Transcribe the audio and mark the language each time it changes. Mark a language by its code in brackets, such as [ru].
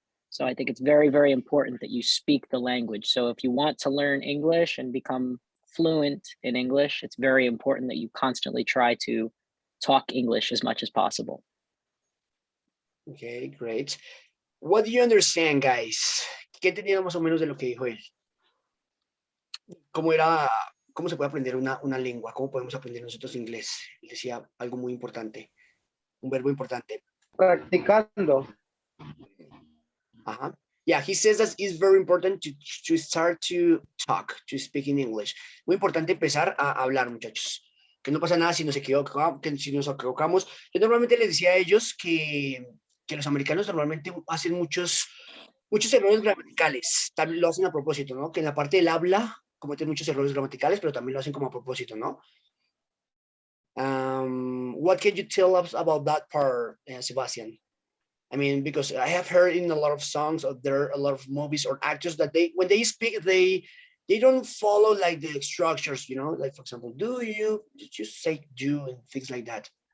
[en] So I think it's very, very important that you speak the language. So if you want to learn English and become fluent in English, it's very important that you constantly try to talk English as much as possible. Okay, great. What do you understand, guys? [es] ¿Qué entendieron más o menos de lo que dijo él? ¿Cómo se puede aprender una lengua? ¿Cómo podemos aprender nosotros inglés? Él decía algo muy importante, un verbo importante. Practicando. Uh-huh. [en] Yeah, he says that it's very important to start to talk, to speak in English. [es] Muy importante empezar a hablar, muchachos. Que no pasa nada si nos equivocamos. Yo normalmente les decía a ellos que los americanos normalmente hacen muchos errores gramaticales. También lo hacen a propósito, ¿no? Que en la parte del habla cometen muchos errores gramaticales, pero también lo hacen como a propósito, ¿no? [en] What can you tell us about that part, Sebastian? I mean, because I have heard in a lot of songs, or there are a lot of movies or actors that when they speak, they don't follow like the structures, you know, like for example, did you say do and things like that.